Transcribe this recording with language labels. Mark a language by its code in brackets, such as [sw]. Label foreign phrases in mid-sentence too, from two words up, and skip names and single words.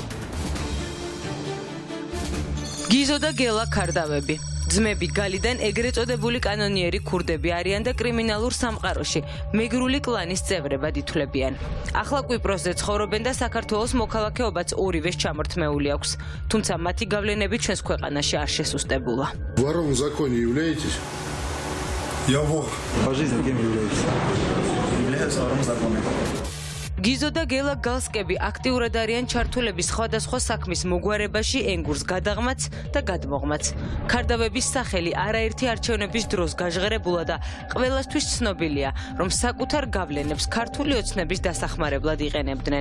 [ka] გიზო და გელა ქარდავები. ძმები გალიდან ეგრეთ წოდებული კანონიერი ქურდები არიან და კრიმინალურ სამყაროში მეგრული კლანის წევრებად ითვლებიან. ახლა კვიპროსზე ცხოვრობენ და საქართველოს მოქალაქეობაც ორივეს ჩამორთმეული აქვს. თუმცა მათი გავლენები ჩვენს ქვეყანაში არ შესუსტებულა. [ru] Ворову в законе являетесь? Я вор. По жизни кем являетесь? Являюсь вором в законе. [ka] გიზო და გელა გალსკები აქტიურად არიან ჩართულების სხვადასხვა საქმის მოგვარებაში, ენგურს გადაღმაც და გადმოღმაც. ქარდავების სახელი არაერთი არჩევნების დროს გაჟღერებულა და ყველასთვის ცნობილია, რომ საკუთარ გავლენებს ქართული ოცნების დასახმარებლად იყენებდნენ.